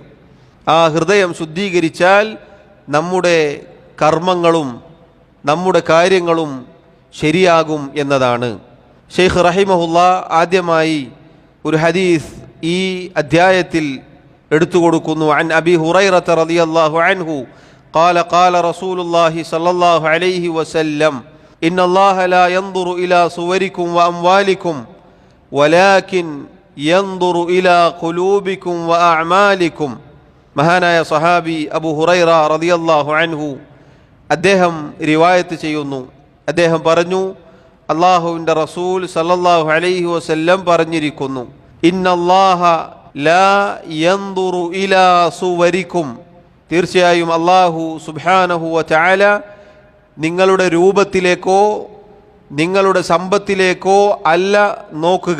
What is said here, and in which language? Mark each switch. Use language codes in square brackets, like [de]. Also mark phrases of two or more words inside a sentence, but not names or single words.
[ml] ആ ഹൃദയം ശുദ്ധീകരിച്ചാൽ നമ്മുടെ കർമ്മങ്ങളും നമ്മുടെ കാര്യങ്ങളും ശരിയാകും എന്നതാണ്. ഷെയ്ഖ് റഹിമഹുല്ലാ ആദ്യമായി ഒരു ഹദീസ് ഈ അധ്യായത്തിൽ എടുത്തു കൊടുക്കുന്നു. [ar] عن أبي هريرة رضي الله عنه قال قال رسول الله صلى الله عليه وسلم إن الله لا ينظر إلى صوركم وأموالكم ولكن ينظر إلى قلوبكم وأعمالكم. [ml] മഹാനായ സഹാബി അബു ഹുറൈറ [ar] رضي الله عنه [ml] അദ്ദേഹം റിവായത്ത് ചെയ്യുന്നു. അദ്ദേഹം പറഞ്ഞു, അല്ലാഹുവിൻ്റെ റസൂൽ [ar] صلى الله عليه وسلم [ml] പറഞ്ഞിരിക്കുന്നു, [ar] إن الله لا ينظر إلى صوركم, [ml] തീർച്ചയായും [ar] الله سبحانه وتعالى [ml] നിങ്ങളുടെ രൂപത്തിലേക്കോ നിങ്ങളുടെ സമ്പത്തിലേക്കോ അല്ല നോക്കുക.